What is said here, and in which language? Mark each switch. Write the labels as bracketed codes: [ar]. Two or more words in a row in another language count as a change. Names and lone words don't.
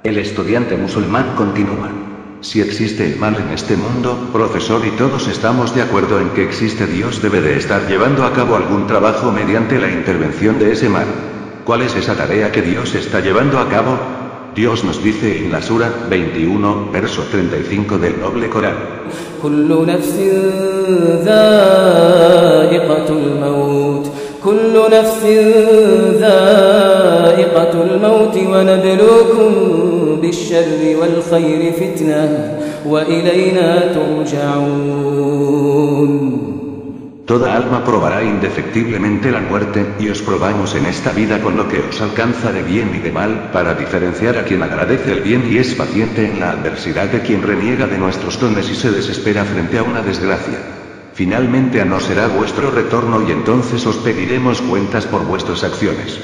[es] El estudiante musulmán continúa. Si existe el mal en este mundo, profesor, y todos estamos de acuerdo en que existe Dios, debe de estar llevando a cabo algún trabajo mediante la intervención de ese mal. ¿Cuál es esa tarea que Dios está llevando a cabo? Dios nos dice en la Sura 21, verso 35 del noble Corán. [ar] كل نفس ذائقة الموت كل نفس ذائقة الموت ونبلوكم بالشر والخير فتنة وإلينا ترجعون. [es] Toda alma probará indefectiblemente la muerte, y os probamos en esta vida con lo que os alcanza de bien y de mal, para diferenciar a quien agradece el bien y es paciente en la adversidad de quien reniega de nuestros dones y se desespera frente a una desgracia. Finalmente a nos será vuestro retorno y entonces os pediremos cuentas por vuestras acciones.